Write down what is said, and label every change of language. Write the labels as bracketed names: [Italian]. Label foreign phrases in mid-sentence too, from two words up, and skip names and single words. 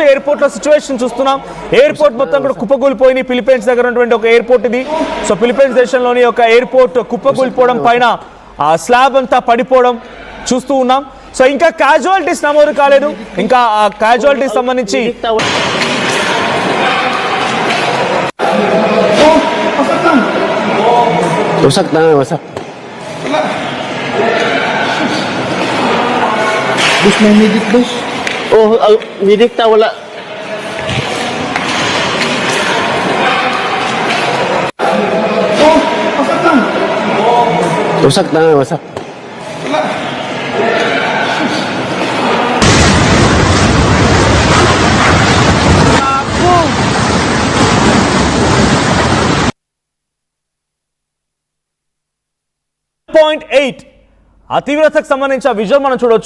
[Telugu] ఎయిర్పోర్ట్ లో సిచ్యువేషన్ చూస్తున్నాం. ఎయిర్పోర్ట్ మొత్తం కూడా కుప్పకూలిపోయింది. ఫిలిప్పైన్స్ దగ్గర ఉన్నటువంటి ఒక ఎయిర్పోర్ట్ ఇది. సో ఫిలిప్పైన్స్ దేశంలోని ఒక ఎయిర్పోర్ట్ కుప్పకూలిపోవడం, పైన ఆ స్లాబ్ అంతా పడిపోవడం చూస్తూ ఉన్నాం. సో ఇంకా క్యాజువాలిటీస్ నమోదు కాలేదు. ఇంకా ఆ క్యాజువాలిటీస్ సంబంధించి [Filipino] Wasak na, wasak. Wala. Bus, may medic, bus. Oh, medic ta, wala. Oh, wasak na. Wasak na, wasak. Wala. [Telugu] ఆ తీవ్రతకు సంబంధించిన విజువల్ మనం చూడొచ్చు.